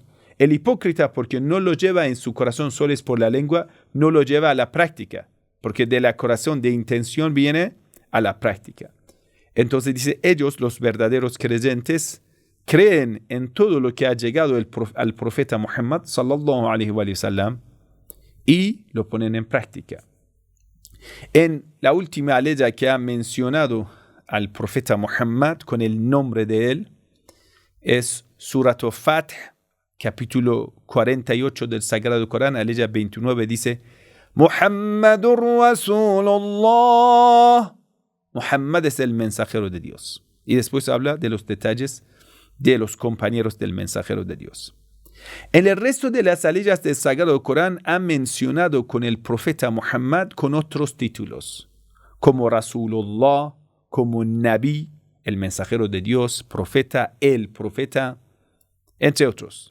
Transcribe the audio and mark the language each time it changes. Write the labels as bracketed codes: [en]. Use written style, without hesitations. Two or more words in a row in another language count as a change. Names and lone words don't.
[es] El hipócrita, porque no lo lleva en su corazón, solo es por la lengua, no lo lleva a la práctica, porque de la corazón de intención viene a la práctica. Entonces dice, ellos, los verdaderos creyentes, creen en todo lo que ha llegado al profeta Muhammad, [ar] صلى الله عليه وسلم, [es] y lo ponen en práctica. En la última ley que ha mencionado al profeta Muhammad con el nombre de él es Surat Fath, capítulo 48 del Sagrado Corán, aleya 29, dice: [ar] محمد رسول الله. [es] Muhammad es el mensajero de Dios. Y después habla de los detalles de los compañeros del mensajero de Dios. En el resto de las aleyas del Sagrado Corán ha mencionado con el profeta Muhammad con otros títulos, como Rasulullah, como Nabi, el mensajero de Dios, profeta, el profeta, entre otros.